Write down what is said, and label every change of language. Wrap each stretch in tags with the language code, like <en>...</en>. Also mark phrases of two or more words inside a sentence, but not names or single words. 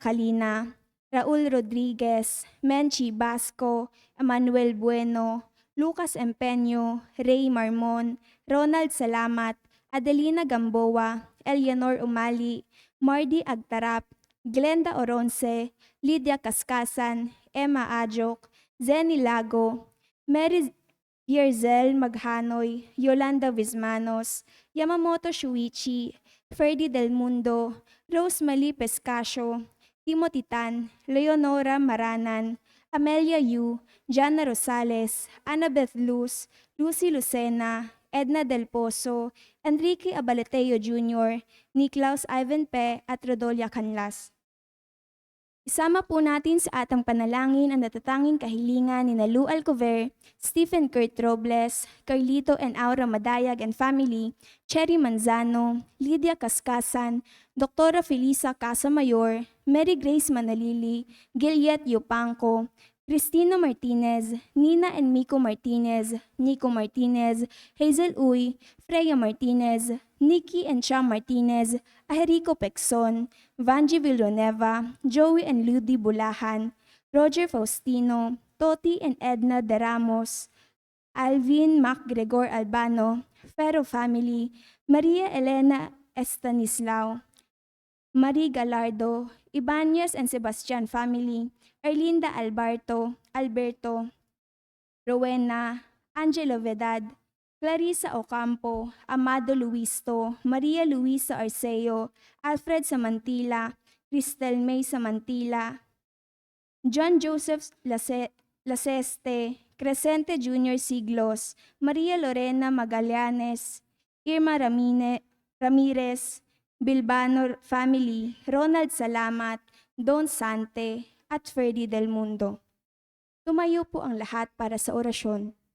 <tl>Kalina, Raul Rodriguez, Menchi Basco, Emmanuel Bueno, Lucas Empeño, Ray Marmon, Ronald Salamat, Adelina Gamboa, Eleanor Umali, Mardy Agtarap, Glenda Oronce, Lydia Kaskasan, Emma Ajok, Zenny Lago, Mary Yerzel Maghanoy, Yolanda Vismanos, Yamamoto Shuichi, Ferdy Del Mundo, Rosemary Pescasio, Timothy Tan, Leonora Maranan, Amelia Yu, Jana Rosales, Annabeth Luz, Lucy Lucena, Edna Del Pozo, Enrique Abaleteo Jr., Niklaus Ivan Pe at Rodolia Canlas. Isama po natin sa atang panalangin ang natatanging kahilingan ni Lou Alcover, Stephen Kurt Robles, Carlito and Aura Madayag</tl> <en>and family,</en> <tl>Cherry Manzano, Lydia Kaskasan, Dr. Felisa Casamayor, Mary Grace Manalili, Giliet Yupanco, Cristina Martinez, Nina and Miko Martinez, Nico Martinez, Hazel Uy, Freya Martinez, Nikki and Cham Martinez, Aherico Pexon, Vanji Villanueva, Joey and Ludi Bulahan, Roger Faustino, Toti and Edna De Ramos, Alvin MacGregor Albano, Ferro family, Maria Elena Estanislao, Marie Galardo, Ibanez and Sebastian family, Erlinda Alberto, Rowena, Angelo Vedad, Clarissa Ocampo, Amado Luisto, Maria Luisa Arceo, Alfred Samantila, Cristel May Samantila, John Joseph Laseste, Crescente Jr. Siglos, Maria Lorena Magallanes, Irma Ramirez, Bilbano family, Ronald Salamat, Don Sante, at Ferdy Del Mundo. Tumayo po ang lahat para sa orasyon.</tl>